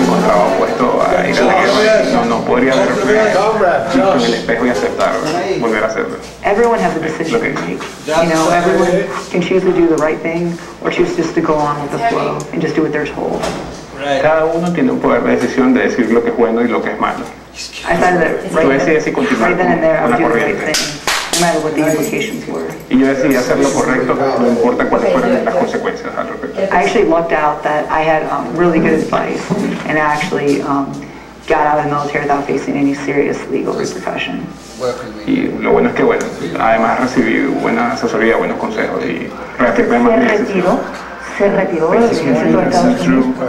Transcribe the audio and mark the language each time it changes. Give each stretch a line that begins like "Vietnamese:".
Spanish: estaba opuesto a ir a la guerra. No podría verme en el espejo y aceptar volver a hacerlo.
English: Everyone has a decision to make. You know, everyone can choose to do the right thing or choose just to go on with the flow and just do what they're told.
Spanish: Cada uno tiene un poder de decisión de decir lo que es bueno y lo que es malo.
English: I decided that right then and there I would do the right thing, no matter what the implications were.
Spanish: Y yo decidí hacer lo correcto, no importa cuáles fueran las consecuencias al respecto.
English: I actually lucked out that I had really good advice, and I actually got out of the military without facing any serious legal repercussion.
Spanish: Y lo bueno es que, bueno, además recibí buena asesoría, buenos consejos y reafirmé más mi decisión. Se retiró del ejército de Estados Unidos.